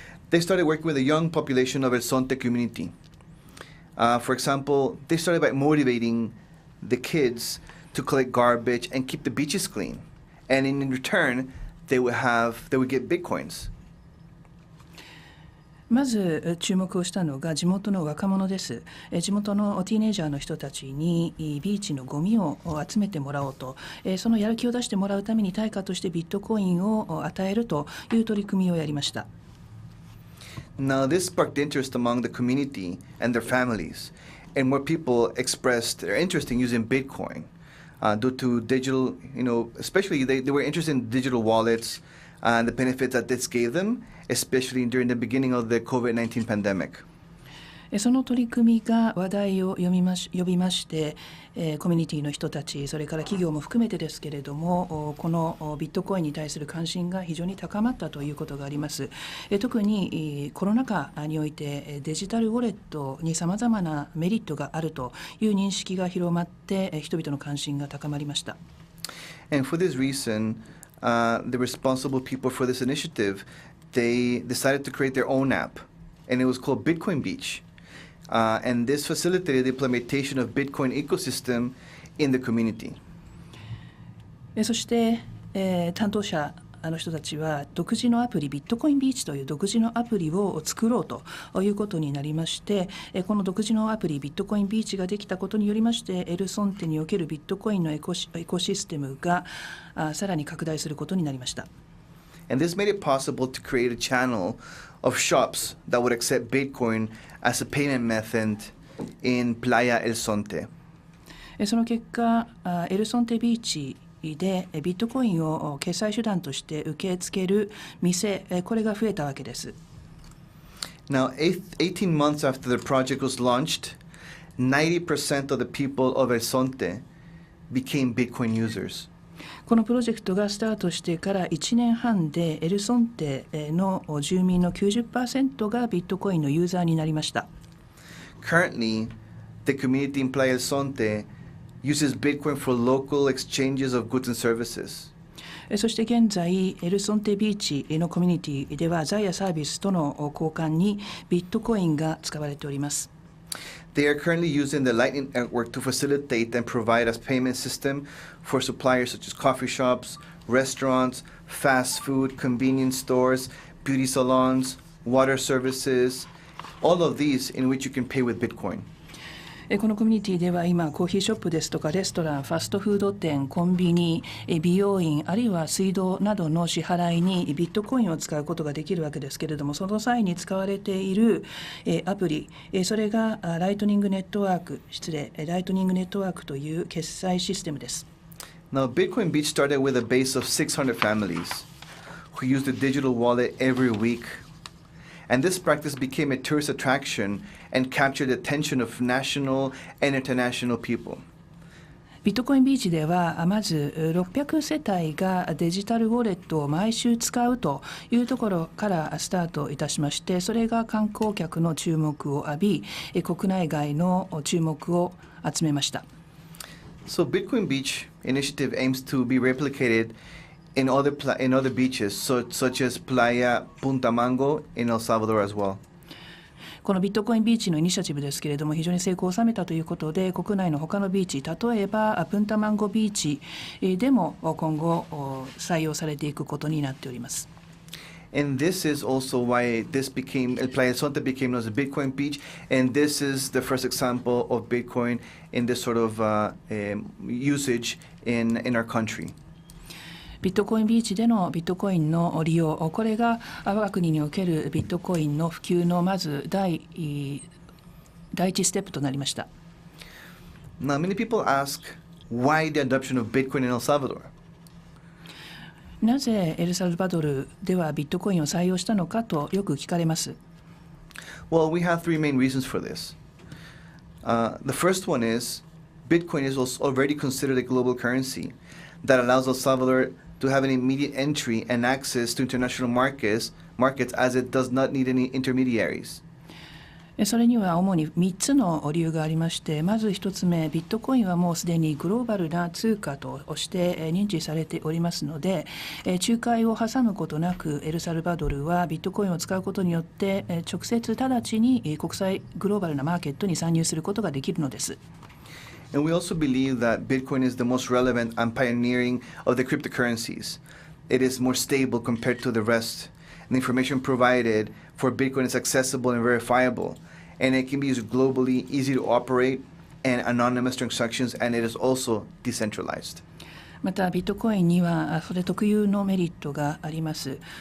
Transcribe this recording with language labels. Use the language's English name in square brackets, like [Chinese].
[English] They started working with a young population of El Sonte community. For example, they started by motivating the kids to collect garbage and keep the beaches clean. And in return, they would get bitcoins. [Japanese] まず注目をしたのが地元の若者です。地元のティーネイジャーの人たちにビーチのゴミを集めてもらおうと、そのやる気を出してもらうために対価としてビットコインを与えるという取り組みをやりました。 [English] Now, this sparked interest among the community and their families, and more people expressed their interest in using Bitcoin due to digital, especially they were interested in digital wallets and the benefits that this gave them, especially during the beginning of the COVID-19 pandemic. [Japanese] その取り組みが話題を呼びまして、コミュニティの人たち、それから企業も含めてですけれども、このビットコインに対する関心が非常に高まったということがあります。特にコロナ禍においてデジタルウォレットにさまざまなメリットがあるという認識が広まって、人々の関心が高まりました。 [English] And for this reason, the responsible people for this initiative, they decided to create their own app, and it was called Bitcoin Beach. And this facilitated the implementation of Bitcoin ecosystem in the community. [Japanese] そして、担当者の人たちは独自のアプリ、ビットコインビーチという独自のアプリを作ろうということになりまして、この独自のアプリ、ビットコインビーチができたことによりまして、エルソンテにおけるビットコインのエコシステムがさらに拡大することになりました。 [English] And this made it possible to create a channel of shops that would accept Bitcoin as a payment method in Playa El Sonte. [Japanese] その結果、エルソンテビーチでビットコインを決済手段として受け付ける店、これが増えたわけです。 [English] Now, 18 months after the project was launched, 90% of the people of El Sonte became Bitcoin users. [Japanese] このプロジェクトがスタートしてから1年半でエルソンテの住民の 90% がビットコインのユーザーになりました。 [English] Currently, the community in Playa El Sonte uses Bitcoin for local exchanges of goods and services. [Japanese] そして現在、エルソンテビーチのコミュニティでは財やサービスとの交換にビットコインが使われております。 [English] They are currently using the Lightning Network to facilitate and provide a payment system for suppliers such as coffee shops, restaurants, fast food, convenience stores, beauty salons, water services, all of these in which you can pay with Bitcoin. [Japanese] このコミュニティでは今コーヒーショップですとかレストラン、ファストフード店、コンビニ、美容院あるいは水道などの支払いにビットコインを使うことができるわけですけれども、その際に使われているアプリ、それがライトニングネットワークという決済システムです。 [English] Now, Bitcoin Beach started with a base of 600 families who used a digital wallet every week. And this practice became a tourist attraction and captured the attention of national and international people. [Japanese] ビットコインビーチではまず600世帯がデジタルウォレットを毎週使うというところからスタートいたしまして、それが観光客の注目を浴び、国内外の注目を集めました。 [English] So Bitcoin Beach initiative aims to be replicated in other beaches, such as Playa Punta Mango in El Salvador as well. [Japanese] このビットコインビーチのイニシアチブですけれども、非常に成功を収めたということで、国内の他のビーチ、例えばプンタマンゴビーチでも今後採用されていくことになっております。 [English] And this is also why El Playa Sonte became known as a Bitcoin beach, and this is the first example of Bitcoin in this sort of usage in our country. [Japanese] ビットコインビーチでのビットコインの利用、これが我が国におけるビットコインの普及のまず第一ステップとなりました。 [English] Now, many people ask why the adoption of Bitcoin in El Salvador? [Japanese] なぜエルサルバドルではビットコインを採用したのかとよく聞かれます。 [English] Well, we have three main reasons for this. The first one is Bitcoin is already considered a global currency that allows El Salvador to have an immediate entry and access to international markets as it does not need any intermediaries. [Japanese] それには主に3つの理由がありまして、まず1つ目、ビットコインはもうすでにグローバルな通貨として認知されておりますので、仲介を挟むことなくエルサルバドルはビットコインを使うことによって直接直ちに国際グローバルなマーケットに参入することができるのです。 [English] And we also believe that Bitcoin is the most relevant and pioneering of the cryptocurrencies. It is more stable compared to the rest. The information provided for Bitcoin is accessible and verifiable, and it can be used globally, easy to operate, and anonymous transactions, and it is also decentralized. [Japanese] またビットコインにはそれ特有のメリットがあります。